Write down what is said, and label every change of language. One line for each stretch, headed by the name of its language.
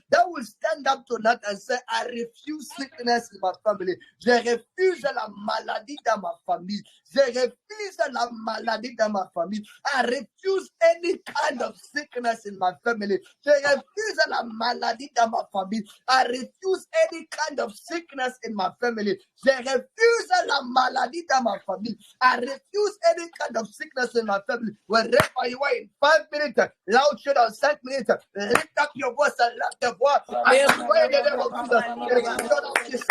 English: That will stand up tonight and say, I refuse sickness in my family.
French: Je refuse la maladie dans ma famille. Je refuse la maladie dans ma famille.
English: I refuse any kind of sickness in my family.
French: Je refuse la maladie dans ma famille.
English: I refuse any kind of sickness in my family.
French: Je refuse la maladie dans ma famille.
English: I refuse any kind of sickness in my family. Wherever you are in 5 minutes, loud shit on 5 minutes, lift up your voice and lift the voice. I pray in the name of Jesus.